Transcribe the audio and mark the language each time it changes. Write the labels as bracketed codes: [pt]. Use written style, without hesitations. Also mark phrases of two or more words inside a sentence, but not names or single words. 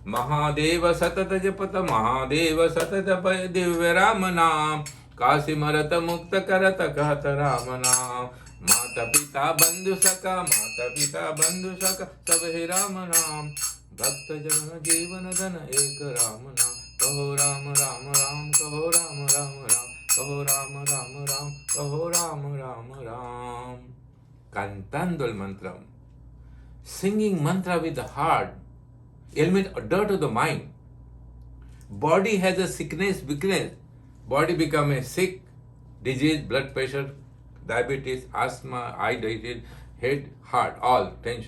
[hi] महादेव सतत जपत महादेव सतत जपय दिव्य राम नाम काशी मरत मुक्त करत कहत राम नाम माता पिता बंधु सखा माता पिता बंधु सखा सब हे राम नाम भक्त जन जीवन धन एक राम नाम कहो राम राम राम कहो राम राम राम कहो राम राम राम कहो राम राम राम. [es] Cantando el mantra, [en] singing mantra with the heart, eliminate dirt of the mind. Body has a sickness, weakness. Body become a sick, disease, blood pressure, diabetes, asthma, eye disease, head, heart, all tension.